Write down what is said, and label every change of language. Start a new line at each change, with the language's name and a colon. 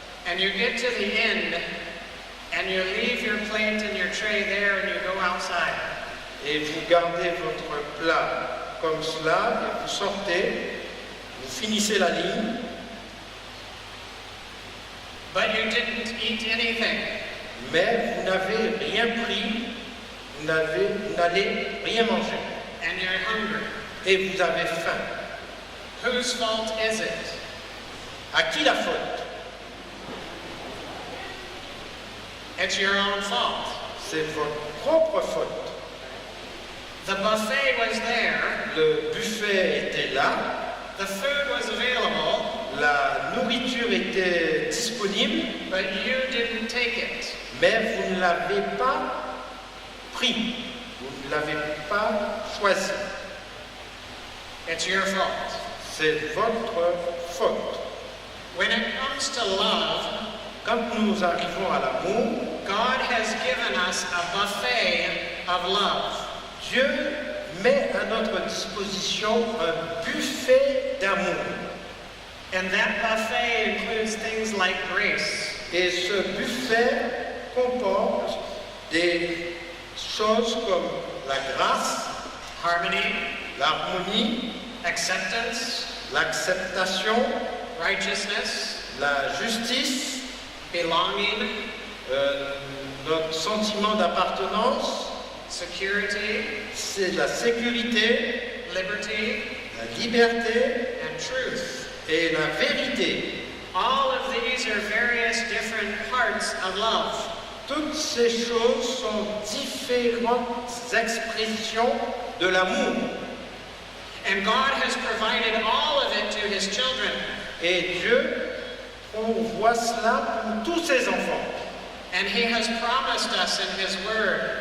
English: And you get to the end and you leave your plate and your tray there and you go outside.
French: Et vous gardez votre plat comme cela et vous sortez, vous finissez la ligne,
English: But you didn't eat anything.
French: mais vous n'avez rien pris, vous n'allez rien manger
English: And you're hungry.
French: et vous avez faim.
English: Whose fault is it?
French: À qui la faute?
English: It's your own fault.
French: C'est votre propre faute.
English: The buffet was there,
French: Le buffet était là,
English: the food was available,
French: la nourriture était disponible,
English: but you didn't take it.
French: mais vous ne l'avez pas pris, vous ne l'avez pas choisi.
English: It's your fault.
French: C'est votre faute.
English: When it comes to love,
French: Quand nous arrivons à l'amour,
English: God has given us a buffet of love.
French: Dieu met à notre disposition un buffet d'amour.
English: And that buffet includes things like grace,
French: Et ce buffet comporte des choses comme la grâce,
English: harmony,
French: l'harmonie,
English: acceptance,
French: l'acceptation,
English: righteousness,
French: la justice,
English: belonging,
French: notre sentiment d'appartenance,
English: security,
French: c'est la sécurité,
English: liberty,
French: la liberté
English: and truth.
French: et la vérité.
English: All of these are various different parts of love.
French: Toutes ces choses sont différentes expressions de l'amour.
English: And God has provided all of it to His children.
French: Et Dieu pourvoit cela pour tous ses enfants.
English: And He has promised us in His Word